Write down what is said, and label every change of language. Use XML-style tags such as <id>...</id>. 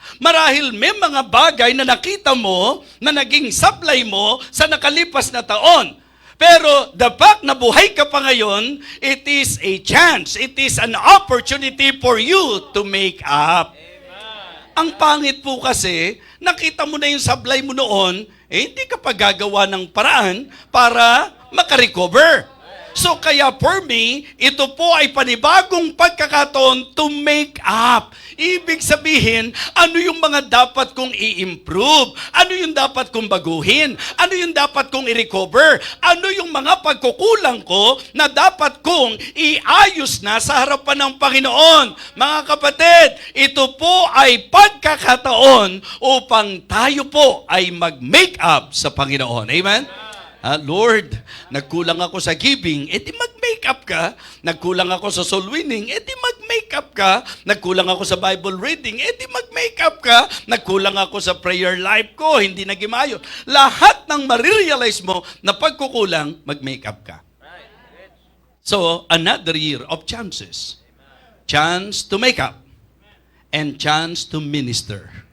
<tl>Marahil may mga bagay na nakita mo na naging supply mo sa nakalipas na taon. Pero</tl> <en>the fact</en> <tl>na buhay ka pa ngayon,</tl> <en>it is a chance. It is an opportunity for you to make up.</en> <tl>Ang pangit po kasi, nakita mo na yung supply mo noon, hindi ka pa gagawa ng paraan para makarecover. So kaya for me, ito po ay panibagong pagkakataon</tl> <en>to make up.</en> <tl>Ibig sabihin, ano yung mga dapat kong i-improve? Ano yung dapat kong baguhin? Ano yung dapat kong i-recover? Ano yung mga pagkukulang ko na dapat kong iayos na sa harapan ng Panginoon? Mga kapatid, ito po ay pagkakataon upang tayo po ay mag-make up sa Panginoon. Amen? Lord, nagkulang ako sa giving, edi mag-make up ka. Nagkulang ako sa soul winning, edi mag-make up ka. Nagkulang ako sa Bible reading, edi mag-make up ka. Nagkulang ako sa prayer life ko, hindi naging maayos. Lahat ng marirealize mo na pagkukulang, mag-make up ka.</tl> <en>So, another year of chances. Chance to make up and chance to minister.</en>